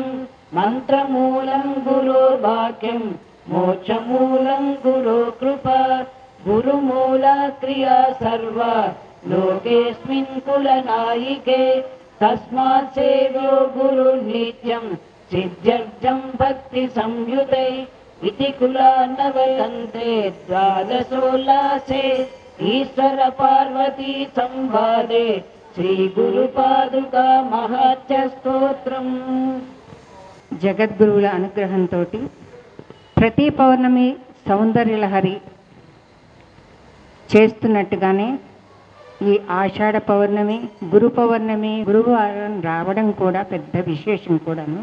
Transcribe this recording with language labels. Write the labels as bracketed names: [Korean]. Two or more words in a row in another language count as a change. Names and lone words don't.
[Sanskrit] मन्त्रमूलं गुरोर्वाक्यं मोक्षमूलं गुरो कृपा गुरुमूला क्रिया सर्वा लोकेऽस्मिन् कुलनायिके तस्मात् सेव्यो गुरुर्नित्यं सिद्ध्यर्थं भक्तिसंयुते इति कुलान्नवतन्ते द्वादशोल्लासे ईश्वर पार्वती संवादे శ్రీగురుపాదుకా మహాత్య స్తోత్రం. [Telugu] జగద్గురువుల అనుగ్రహంతో ప్రతి పౌర్ణమి సౌందర్యలహరి చేస్తున్నట్టుగానే ఈ ఆషాఢ పౌర్ణమి, గురు పౌర్ణమి, గురువారం రావడం కూడా పెద్ద విశేషం కూడాను.